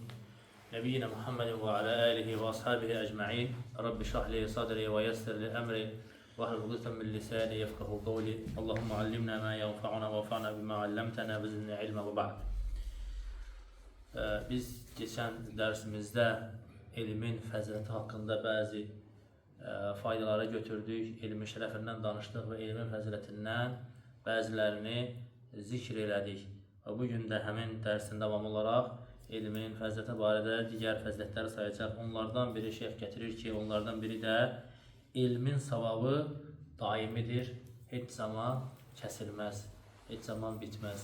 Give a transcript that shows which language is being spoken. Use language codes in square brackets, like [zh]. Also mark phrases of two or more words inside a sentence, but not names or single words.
[ar] نبينا محمد وعلى آله وأصحابه أجمعين. رب اشرح لي صدري ويسر لي أمري. واحلل عقدة من لساني يفقهوا قولي. اللهم علمنا ما ينفعنا وانفعنا بما علمتنا وزدنا علما وبعد. [az] Biz geçen dersimizde ilmin fəziləti haqqında bəzi faydalara götürdük, ilmin şərəfindən danışdıq və ilmin fəzilətindən bəzilərini zikr elədik. Və bugün də həmin dərsin davamı olaraq ilmin fəziləti barədə digər fəzilətləri sayacaq. Onlardan biri şeyx gətirir ki, onlardan biri də ilmin savabı daimidir, heç zaman kəsilməz, heç zaman bitməz.